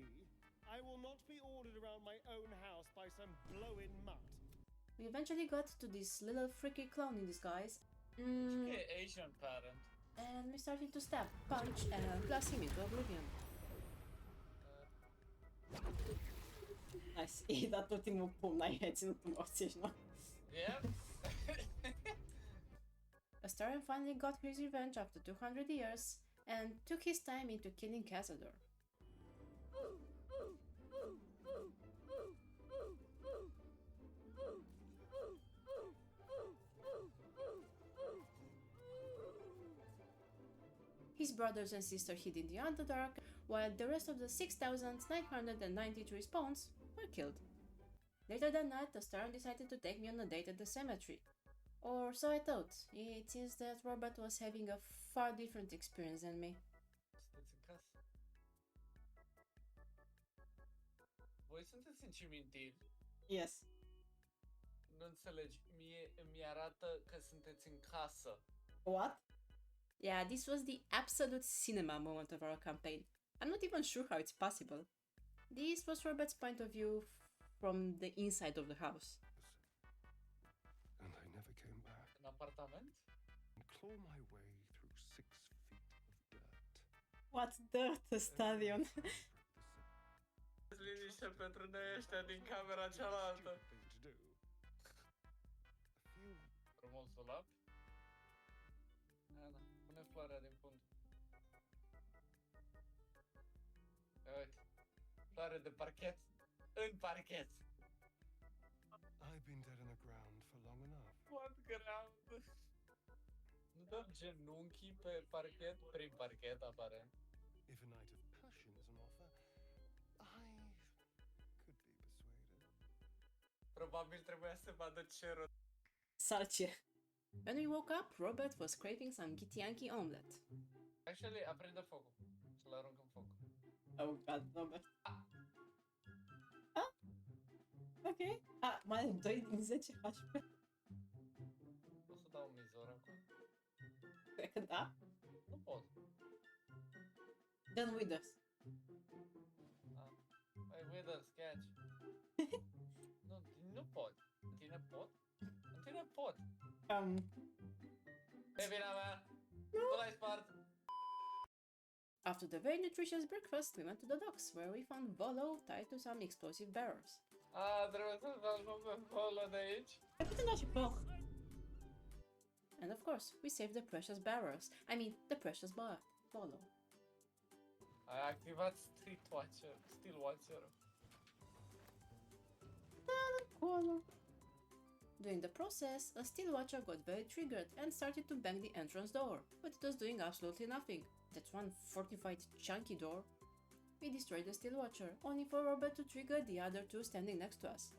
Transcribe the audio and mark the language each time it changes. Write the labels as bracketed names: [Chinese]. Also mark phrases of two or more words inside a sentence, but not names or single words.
[English] I will not be ordered around my own house by some blow-in mutt. We eventually got to this little freaky clown in disguise. E Asian parent. And we started to stab, punch, and blast him into oblivion. Nice. [Romanian] I dat ultimul pumn, ai ținut în morții, nu? [English] Yep. Astarion finally got his revenge after 200 years, and took his time into killing Cassador. His brothers and sister hid in the Underdark, while the rest of the 6,993 spawns were killed. Later that night, Astarion decided to take me on a date at the cemetery. Or so I thought. It seems that Robert was having a far different experience than me. [Romanian] Sunteți în casă? voi sunteți în cimitir. [English] Yes. [Romanian] Nu înțelegi, mie îmi arată că sunteți în casă. [English] What? Yeah, this was the absolute cinema moment of our campaign. I'm not even sure how it's possible. This was Robert's point of view from the inside of the house. And I never came back. [Romanian] În apartament? [English] And claw my way through 6 feet of dirt. What dirt, the stadion? [Romanian] Liniște pentru noi ăștia din camera cealaltă. Frumos ăla. Da, pune floarea din fund. Uite, floare de parchet. În parchet. [English] I've been dead in the ground for long enough. What ground? [Romanian] Nu dăm genunchii pe parchet? Prin parchet, aparent. [English] If a night of passion is an offer, I could be persuaded. [Romanian] Probabil trebuia să vadă cerul. Salcie. [English] When we woke up, Robert was craving some gitianki omelette. Actually, [Romanian] aprinde focul. Să-l arunc în foc. [English] Oh god, Robert. Ah? [Romanian] Ok. Ah, mai are 2 din 10 HP. Pot să dau un mizor acum? Cred că da. Nu pot. [English] Then Withers. Ah. Hai, Withers, catch. [Romanian] Nu pot. În tine pot? În tine pot. E vina mea. Nu l-ai spart. [English] After the very nutritious breakfast, we went to the docks, where we found Volo tied to some explosive barrels. [Romanian] Ah, trebuie să salvăm pe Volo de aici. Ai putea da și foc. [English] And of course, we saved the precious barrels. I mean, the precious Volo. [Romanian] Ai activat Steel Watcher. [English] Cool. During the process, a steel watcher got very triggered and started to bang the entrance door, but it was doing absolutely nothing. That's one fortified chunky door. We destroyed the steel watcher, only for Robert to trigger the other two standing next to us.